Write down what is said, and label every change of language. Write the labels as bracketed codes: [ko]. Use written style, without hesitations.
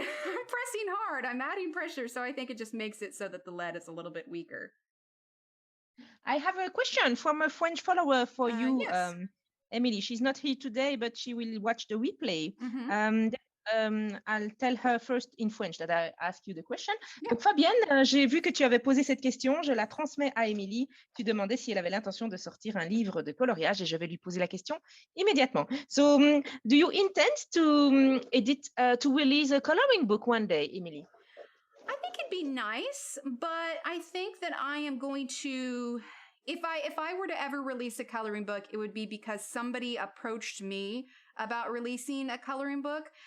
[en] I'm pressing hard. I'm adding pressure. So I think it just makes it so that the lead is a little bit weaker. I have a question from a French follower for you, Yes. Emily. She's not here today, but she will watch the replay. Mhm. I'll tell her first in French that I ask you the question. Yeah. [fr] Donc, Fabienne, j'ai vu que tu avais posé cette question. Je la transmets à Emily. Tu demandais si elle avait l'intention de sortir un livre de coloriage et je vais lui poser la question immédiatement. [en] So, do you intend to to release a coloring book one day, Emily? I think it'd be nice, but I think that I am going to, if I were to ever release a coloring book, it would be because somebody approached me about releasing a coloring book.